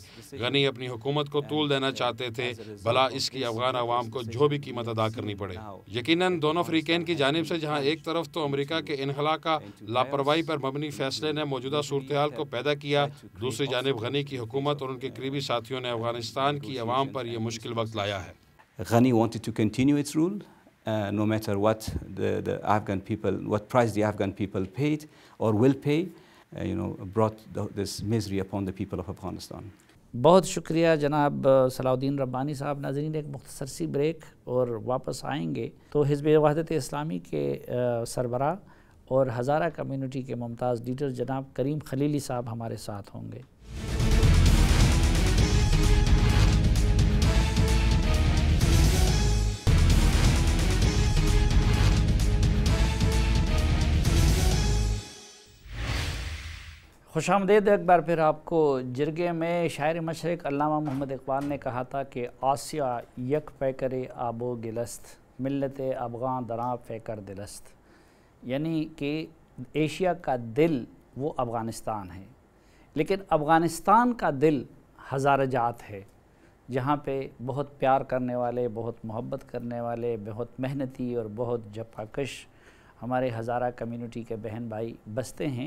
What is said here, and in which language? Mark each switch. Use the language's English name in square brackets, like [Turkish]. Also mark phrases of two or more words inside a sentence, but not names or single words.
[Urdu] غنی اپنی حکومت کو طول دینا چاہتے تھے، بھلا اس کی افغان عوام کو جو بھی قیمت ادا کرنی پڑے. یقیناً دونوں فریقین کی جانب سے جہاں ایک طرف تو امریکہ کے انخلا کا لاپرواہی پر مبنی فیصلے نے موجودہ صورتحال کو پیدا کیا، دوسری جانب غنی کی حکومت اور ان کے قریبی ساتھیوں نے افغانستان کی عوام پر یہ مشکل وقت لایا ہے. [English] Ghani wanted to continue its rule, no matter what the Afghan people, what price the Afghan people paid or will pay, brought this misery upon the people of Afghanistan. [Urdu] بہت شکریہ جناب صلاح الدین ربانی صاحب. ناظرین، ایک مختصر سی بریک اور واپس آئیں گے تو حزب وحدت اسلامی کے سربراہ اور ہزارہ کمیونٹی کے ممتاز لیڈر جناب کریم خلیلی صاحب ہمارے ساتھ ہوں گے. خوش آمدید ایک بار پھر آپ کو. جرگے میں شاعر مشرق علامہ محمد اقبال نے کہا تھا کہ [Persian] آسیا یک پیکر آب و گلست، ملت افغان دراں پیکر دلست. [Urdu] یعنی کہ ایشیا کا دل وہ افغانستان ہے، لیکن افغانستان کا دل ہزارہ جات ہے، جہاں پہ بہت پیار کرنے والے، بہت محبت کرنے والے، بہت محنتی اور بہت جفاکش ہمارے ہزارہ کمیونٹی کے بہن بھائی بستے ہیں.